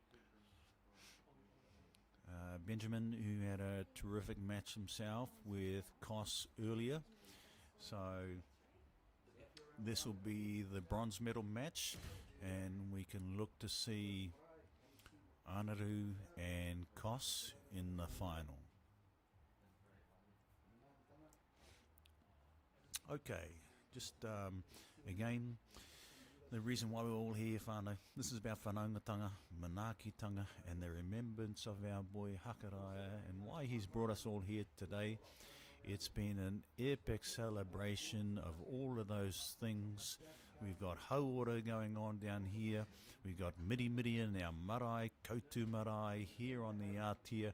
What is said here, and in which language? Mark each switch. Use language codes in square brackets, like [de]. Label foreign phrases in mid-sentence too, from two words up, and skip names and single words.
[en] Benjamin, who had a terrific match himself with Koss earlier, so this will be the bronze medal match, and we can look to see Aotearoa and Koss in the final. Okay. Just again, the reason why we're all here, whānau. This is about whanaungatanga, manaakitanga, and the remembrance of our boy Hakaraia, and why he's brought us all here today. It's been an epic celebration of all of those things. We've got hauora going on down here. We've got miri in our marae, Koutu Marae, here on the Aotearoa.